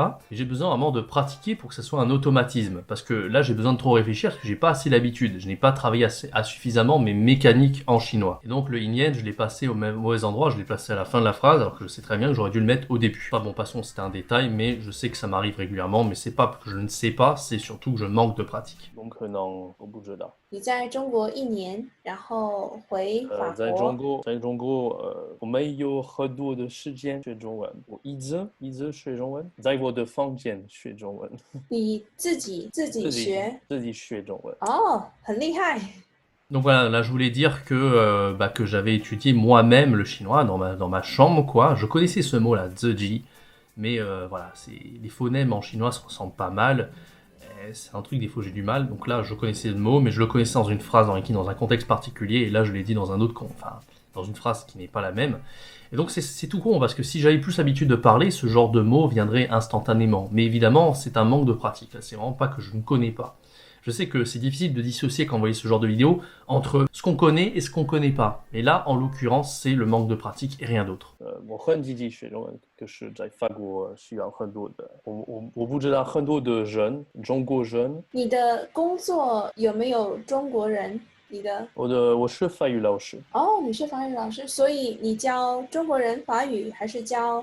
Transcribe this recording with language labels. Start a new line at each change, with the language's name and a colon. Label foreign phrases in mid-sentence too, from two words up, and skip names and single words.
French: Et j'ai besoin vraiment de pratiquer pour que ça soit un automatisme, parce que là j'ai besoin de trop réfléchir, parce que j'ai pas assez l'habitude, je n'ai pas travaillé suffisamment mes mécaniques en chinois. Et donc le yin je l'ai passé au mauvais endroit, je l'ai placé à la fin de la phrase, alors que je sais très bien que j'aurais dû le mettre au début. Enfin bon, passons, c'était un détail, mais je sais que ça m'arrive régulièrement, mais c'est pas que je ne sais pas, c'est surtout que je manque de pratique.
Chinese: 有可能我不知道。你在中国1年，然后回法在国。中国，我没有很多的时间学中文，我一直学中文，在我的房间学中文，你自己学？自己学中文。哦，很厉害。
French: Donc voilà, là je voulais dire que j'avais étudié moi-même le chinois dans ma chambre, quoi. Je connaissais ce mot-là, zheji, mais voilà, les phonèmes en chinois se ressemblent pas mal. C'est un truc, des fois j'ai du mal. Donc là, je connaissais le mot, mais je le connaissais dans une phrase dans un contexte particulier, et là je l'ai dit dans un autre, dans une phrase qui n'est pas la même. Et donc c'est tout con, parce que si j'avais plus l'habitude de parler, ce genre de mots viendrait instantanément. Mais évidemment, c'est un manque de pratique. C'est vraiment pas que je ne connais pas. Je sais que c'est difficile de dissocier quand vous voyez ce genre de vidéo entre ce qu'on connaît et ce qu'on connaît pas. Mais là, en l'occurrence, c'est le manque de pratique et rien d'autre.
Chinese: 我很积极学中文，可是在法国需要很多的，我不知道很多的人，中国人。你的工作有没有中国人？我是法语老师。哦，你是法语老师，所以你教中国人法语还是教？